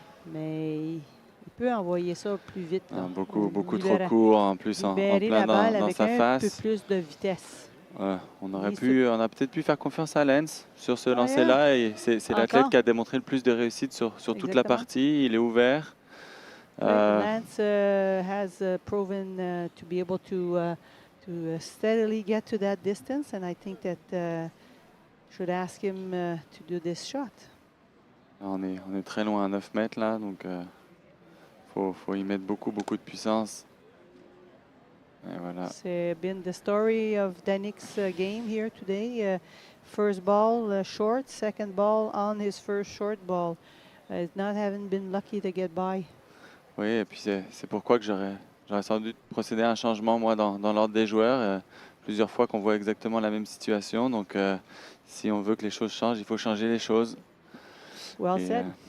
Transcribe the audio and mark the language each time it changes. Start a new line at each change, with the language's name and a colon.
French: Mais il peut envoyer ça plus vite. Là. Beaucoup trop court, en plus en plein dans sa face. Un peu plus de vitesse. On a peut-être pu faire confiance à Lens sur ce lancer-là. Et c'est l'athlète qui a démontré le plus de réussite sur toute la partie. Il est ouvert.
English: Lance has proven to be able to steadily get to that distance, and I think that should ask him to do this shot.
French: On est très loin à 9 mètres là, donc faut y mettre beaucoup de puissance. Et voilà. C'est
English: been the story of Danik's game here today. First ball short, second ball on his first short ball. Not having been lucky to get by.
French: Oui, et puis c'est pourquoi que j'aurais sans doute procédé à un changement, moi, dans l'ordre des joueurs. Plusieurs fois qu'on voit exactement la même situation. Donc, si on veut que les choses changent, il faut changer les choses.
English: Well said.